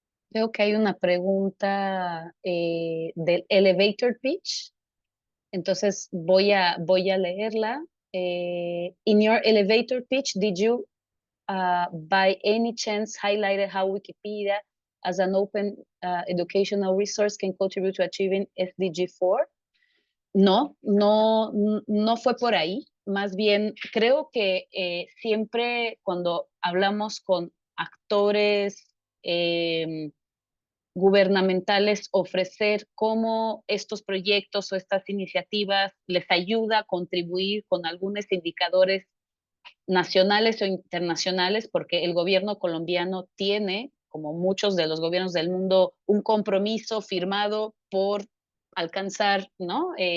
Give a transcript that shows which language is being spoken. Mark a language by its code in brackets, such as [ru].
[es] Creo que hay una pregunta del elevator pitch, entonces voy a leerla. [en] In your elevator pitch, did you by any chance highlighted how Wikipedia as an open educational resource can contribute to achieving SDG 4? [es] No fue por ahí. Más bien, creo que siempre cuando hablamos con actores gubernamentales, ofrecer cómo estos proyectos o estas iniciativas les ayuda a contribuir con algunos indicadores nacionales o internacionales, porque el gobierno colombiano tiene, como muchos de los gobiernos del mundo, un compromiso firmado por alcanzar, ¿no?